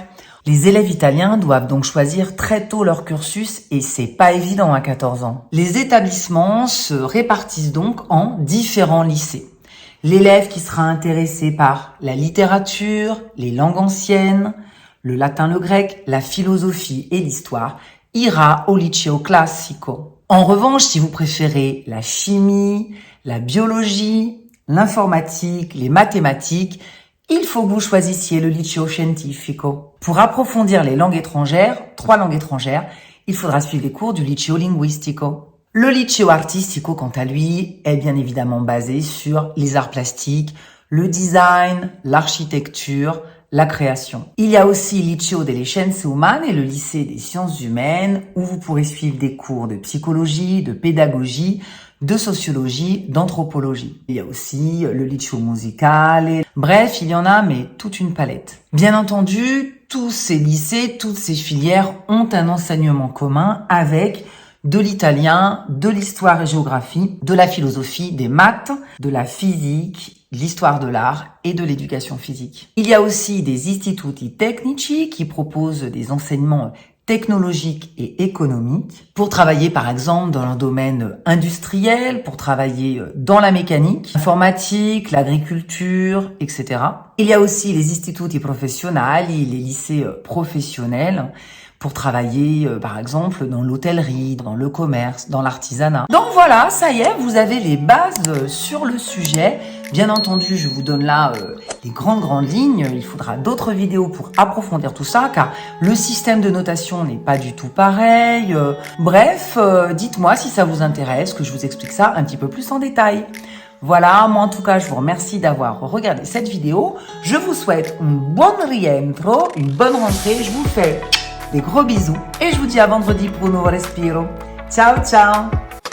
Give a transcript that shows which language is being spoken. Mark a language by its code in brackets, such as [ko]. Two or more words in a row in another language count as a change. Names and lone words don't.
[fr] Les élèves italiens doivent donc choisir très tôt leur cursus et c'est pas évident à 14 ans. Les établissements se répartissent donc en différents lycées. L'élève qui sera intéressé par la littérature, les langues anciennes, le latin, le grec, la philosophie et l'histoire ira au [it] liceo classico. [fr] En revanche, si vous préférez la chimie, la biologie, l'informatique, les mathématiques, il faut que vous choisissiez le [it] liceo scientifico. [fr] Pour approfondir les langues étrangères, 3 langues étrangères, il faudra suivre les cours du [it] liceo linguistico. Le liceo artistico, [fr] quant à lui, est bien évidemment basé sur les arts plastiques, le design, l'architecture, la création. Il y a aussi [it] il liceo delle scienze umane [fr] et le lycée des sciences humaines où vous pourrez suivre des cours de psychologie, de pédagogie, de sociologie, d'anthropologie. Il y a aussi le [it] liceo musicale. [fr] Bref, il y en a, mais toute une palette. Bien entendu, tous ces lycées, toutes ces filières ont un enseignement commun avec de l'italien, de l'histoire et géographie, de la philosophie, des maths, de la physique, l'histoire de l'art et de l'éducation physique. Il y a aussi des [it] istituti tecnici [fr] qui proposent des enseignements technologiques et économiques pour travailler par exemple dans le domaine industriel, pour travailler dans la mécanique, l'informatique, l'agriculture, etc. Il y a aussi les [it] istituti professionali, [fr] les lycées professionnels, pour travailler, par exemple, dans l'hôtellerie, dans le commerce, dans l'artisanat. Donc voilà, ça y est, vous avez les bases sur le sujet. Bien entendu, je vous donne là les grandes lignes. Il faudra d'autres vidéos pour approfondir tout ça, car le système de notation n'est pas du tout pareil. Bref, dites-moi si ça vous intéresse, que je vous explique ça un petit peu plus en détail. Voilà, moi en tout cas, je vous remercie d'avoir regardé cette vidéo. Je vous souhaite un [it] buon rientro, [fr] une bonne rentrée. Je vous fais des gros bisous et je vous dis à vendredi pour un nouveau respiro. [it] Ciao, ciao!